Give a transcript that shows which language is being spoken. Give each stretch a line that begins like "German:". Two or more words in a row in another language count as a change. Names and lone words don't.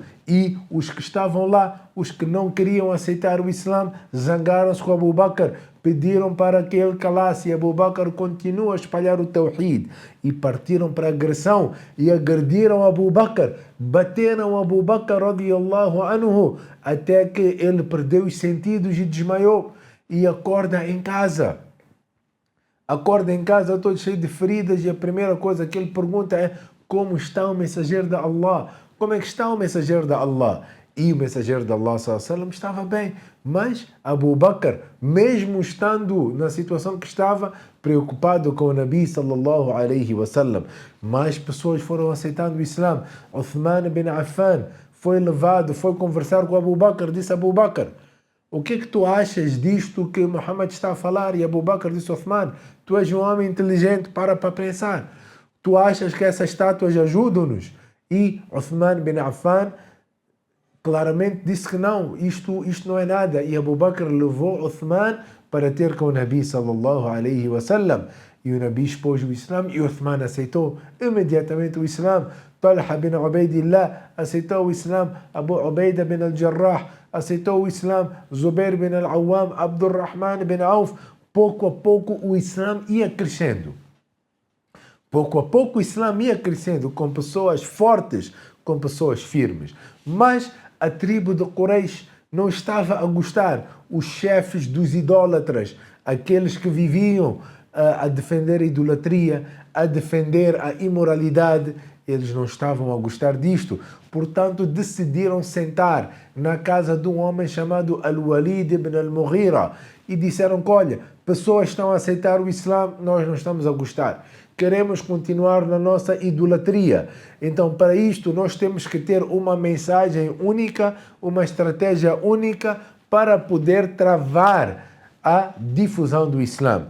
Portuguese: E os que estavam lá, os que não queriam aceitar o Islã, zangaram-se com Abu Bakr, pediram para que ele calasse, e Abu Bakr continua a espalhar o Tawhid, e partiram para a agressão, e agrediram Abu Bakr, bateram Abu Bakr
Arabic: رضي الله عنه,
Portuguese: até que ele perdeu os sentidos e desmaiou, e acorda em casa todo cheio de feridas, e a primeira coisa que ele pergunta é: como está o mensageiro de Allah? Como é que está o mensageiro de Allah? E o mensageiro de Allah
Arabic: صلى الله عليه وسلم
Portuguese: estava bem, mas Abu Bakr, mesmo estando na situação que estava, preocupado com o Nabi
Arabic: صلى الله عليه وسلم,
Portuguese: mais pessoas foram aceitando o Islã. Uthman bin Affan foi levado, foi conversar com Abu Bakr, disse: Abu Bakr, o que é que tu achas disto que Muhammad está a falar? E Abu Bakr disse: Uthman, tu és um homem inteligente, para pensar. Tu achas que essas estátuas ajudam-nos? E Uthman bin Affan claramente disse que não, isto não é nada. E Abu Bakr levou Uthman para ter com o Nabi
Arabic: صلى الله عليه وسلم.
Portuguese: E o Nabi expôs o Islã e Uthman aceitou imediatamente o Islã. Talha bin Ubaidillah aceitou o Islã. Abu Ubaida bin al-Jarrah aceitou o Islã. Zubair bin al-Awwam, Abdurrahman bin Auf. Pouco a pouco o Islã ia crescendo. Pouco a pouco o Islã ia crescendo, com pessoas fortes, com pessoas firmes. Mas a tribo de Quraysh não estava a gostar. Os chefes dos idólatras, aqueles que viviam a defender a idolatria, a defender a imoralidade, eles não estavam a gostar disto. Portanto, decidiram sentar na casa de um homem chamado Al-Walid ibn al-Mughira e disseram: olha, pessoas estão a aceitar o Islã, nós não estamos a gostar. Queremos continuar na nossa idolatria. Então, para isto, nós temos que ter uma mensagem única, uma estratégia única para poder travar a difusão do Islã.